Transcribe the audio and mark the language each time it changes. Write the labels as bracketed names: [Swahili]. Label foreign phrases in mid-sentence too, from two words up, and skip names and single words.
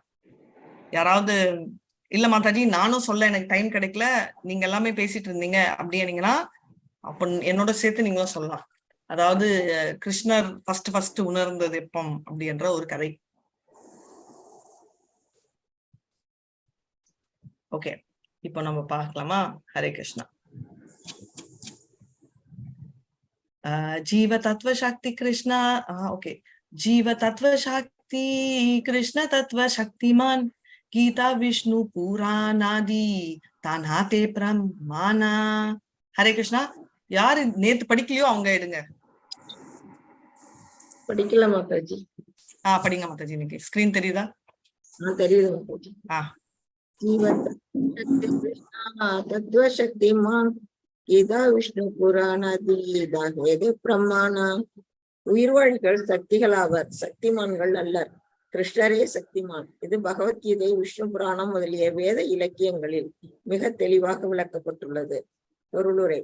[Tamil] யாராவது இல்ல மாதாஜி நானும் சொல்ல எனக்கு டைம் கிடைக்கல, நீங்க எல்லாமே பேசிட்டு இருந்தீங்க அப்படின்னீங்கன்னா அப்ப என்னோட சேர்த்து நீங்களும் சொல்லலாம். அதாவது கிருஷ்ணர் ஃபர்ஸ்ட் உணர்ந்தது எப்பம் அப்படின்ற ஒரு கதை. ஓகே, இப்போ நம்ம பார்க்கலாமா? ஹரே கிருஷ்ணா. [Bangla] জীব তত্ত্ব শক্তি কৃষ্ণ ওকে জীব তত্ত্ব শক্তি কৃষ্ণ তত্ত্ব শক্তিমান গীতা বিষ্ণু পুরাণাদি তানাতে প্রমাণা. [Tamil] हरे कृष्णा. யார் நேத்து படிக்கலையோ அவங்க எடுங்க. படிக்கல மாதாஜி. படிங்க மாதாஜி. இன்னைக்கு ஸ்கிரீன் தெரியுதா? தெரியுது மாதாஜி. [Bangla] জীব তত্ত্ব শক্তিমান গীতা বিষ্ণু পুরাণাদি প্রমাণ. [Tamil] உயிர்வாழிகள் சக்திகள் ஆவர், சக்திமான்கள் அல்லர். கிருஷ்ணரே சக்திமான். இது பகவத்கீதை, விஷ்ணு புராணம் முதலிய வேத இலக்கியங்களில் மிக தெளிவாக விளக்கப்பட்டுள்ளது. பொருளுரை.